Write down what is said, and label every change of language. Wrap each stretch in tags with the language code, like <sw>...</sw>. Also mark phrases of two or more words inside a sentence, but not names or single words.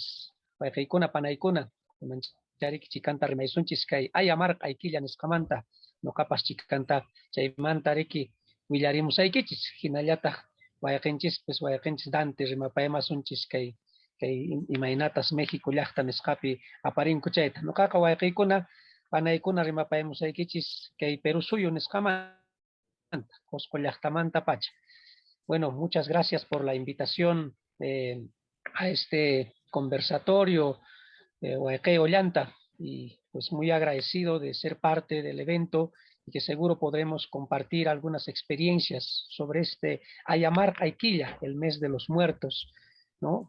<qu>wayqiykuna panaykuna mancharikichis chikanta rimaysunchis kay ayamarqa aykilla nisqamanta noqapas chikanta chaymanta riki willarimusaykichis hinallataq wayqinchis Dante rimapaymasunchis kay imaynatas México llaqta nisqapi aparinku chayta noqaqa wayqiykuna panaykuna rimapaymusaykichis kay Perú suyu nisqamanta Cusco llaqtamanta pacha.</qu> <es>Bueno, muchas gracias por la invitación a este conversatorio Wayqey Ollanta, y pues muy agradecido de ser parte del evento y que seguro podremos compartir algunas experiencias sobre este Ayamar Ayquilla, el mes de los muertos, ¿no?</es>